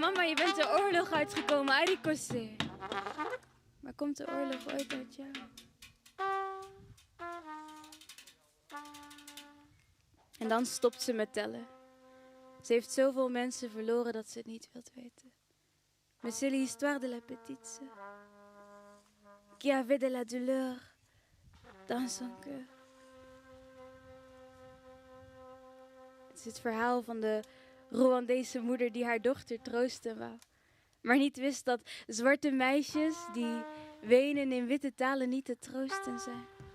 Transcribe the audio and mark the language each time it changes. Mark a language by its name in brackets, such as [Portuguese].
[Dutch] Mama, je bent de oorlog uitgekomen. Arikose. Maar komt de oorlog ooit uit jou? En dan stopt ze met tellen. Ze heeft zoveel mensen verloren dat ze het niet wilt weten. [French] Mais c'est l'histoire de la petite sœur qui avait de la douleur dans son cœur. [Dutch] Het is het verhaal van de Rwandese moeder die haar dochter troosten wou. Maar niet wist dat zwarte meisjes die wenen in witte talen niet te troosten zijn.